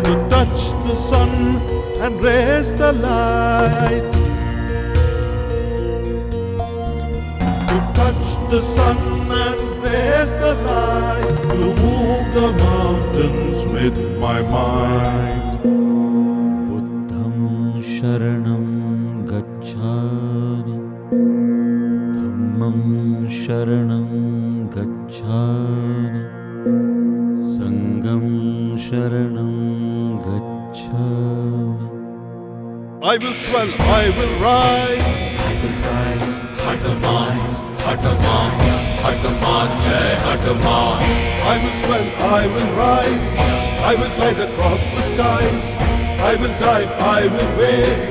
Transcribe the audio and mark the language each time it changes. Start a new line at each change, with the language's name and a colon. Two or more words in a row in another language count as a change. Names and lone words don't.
English: To touch the sun and raise the light. To touch the sun and raise the light. To move the mountains with my mind.
Pali: Buddham sharanam gacchami, Dhammam sharanam gacchami, Sangham sharanam gacchami.
English: I will swell, I will rise. I will rise, Hathaman, Hathaman, Hathaman, Jai Hathaman. I will swell, I will rise. I will glide across the skies. I will dive, I will wave.